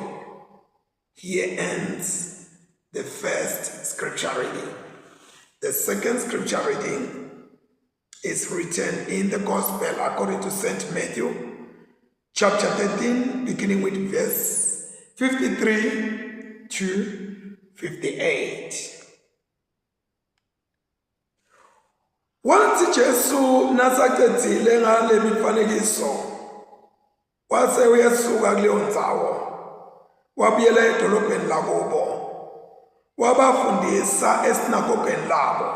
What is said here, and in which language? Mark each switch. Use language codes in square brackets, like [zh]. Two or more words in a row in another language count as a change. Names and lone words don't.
[en] Here ends the first scripture reading. The second scripture reading is written in the Gospel according to St. Matthew, chapter 13, beginning with verse 53 to 58. [ss] Wathi Jesu nasaqedile ngale mifanekiso, wase uyesuka kuleyo ndzawo, wabuyela edolobheni lakubo, wabafundisa esinagogeni labo.